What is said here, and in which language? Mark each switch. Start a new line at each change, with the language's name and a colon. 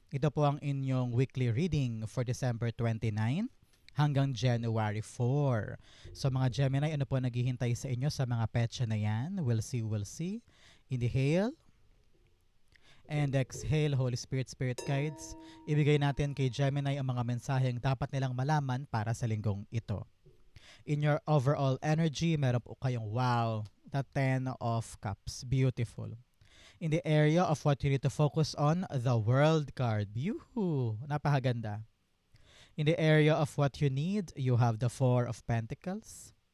Filipino: Ito po ang inyong weekly reading for December 29 hanggang January 4. So mga Gemini, ano po naghihintay sa inyo sa mga petsa na yan?
English: We'll see, we'll see. Inhale and exhale, Holy Spirit, Spirit Guides.
Filipino: Ibigay natin kay Gemini ang mga mensaheng dapat nilang malaman para sa linggong ito.
English: In your overall energy,
Filipino: meron po kayong
English: wow, the Ten of Cups. Beautiful. In the area of what you need to focus on, the World card. Yuhu!
Filipino: Napakaganda.
English: In the area of what you need, you have the Four of Pentacles.